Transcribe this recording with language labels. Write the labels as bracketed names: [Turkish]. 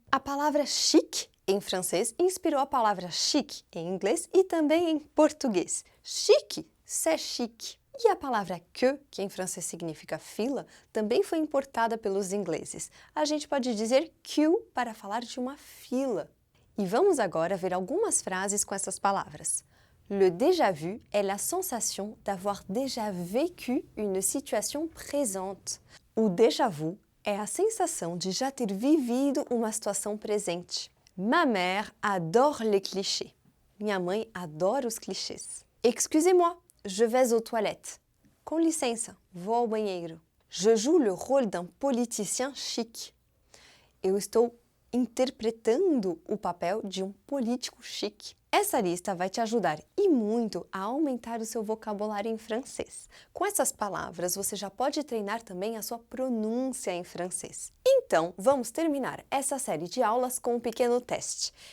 [Portuguese] A palavra chic, em francês, inspirou a palavra chic em inglês e também em português. Chique, [French] c'est chic. [Portuguese] E a palavra queue, que em francês significa fila, também foi importada pelos ingleses. A gente pode dizer queue para falar de uma fila. E vamos agora ver algumas frases com essas palavras. [French] Le déjà vu est la sensation d'avoir déjà vécu une situation présente. [Portuguese] O déjà vu é a sensação de já ter vivido uma situação presente. [French] Ma mère adore les clichés. [Portuguese] Minha mãe adora os clichês. [French] Excusez-moi, je vais aux toilettes. [Portuguese] Com licença, vou ao banheiro. [French] Je joue le rôle d'un politicien chic. [Portuguese] Eu estou interpretando o papel de um político chique. Essa lista vai te ajudar e muito a aumentar o seu vocabulário em francês. Com essas palavras, você já pode treinar também a sua pronúncia em francês. Então, vamos terminar essa série de aulas com um pequeno teste.